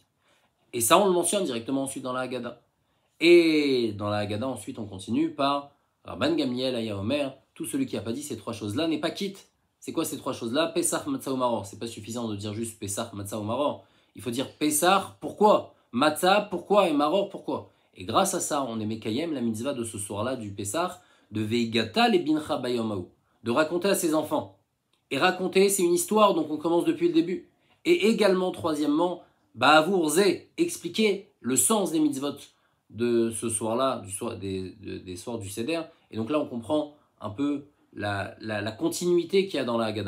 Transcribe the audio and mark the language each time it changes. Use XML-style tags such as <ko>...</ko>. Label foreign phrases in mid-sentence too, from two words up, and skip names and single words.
<fr>Et ça on le mentionne directement ensuite dans la Haggadah. Et dans la Haggadah ensuite on continue par Rabban Gamliel,</fr> <he>היה אומר,</he> <fr>tout celui qui n'a pas dit ces 3 choses-là n'est pas quitte. C'est quoi ces 3 choses-là? Pesach, Matzah ou Maror. C'est pas suffisant de dire juste Pesach, Matzah ou Maror. Il faut dire Pesach, pourquoi? Matzah, pourquoi? Et Maror, pourquoi? Et grâce à ça, on est Mekayem, la mitzvah de ce soir-là du Pesach, de</fr> <he>והגדת לבנך ביום ההוא,</he> <fr>de raconter à ses enfants. Et raconter, c'est une histoire, donc on commence depuis le début. Et également, troisièmement,</fr> <he>בעבור זה,</he> <fr>expliquer le sens des mitzvot de ce soir-là, des soirs du Seder. Et donc là, on comprend un peu la continuité qu'il y a dans la Haggadah.</fr>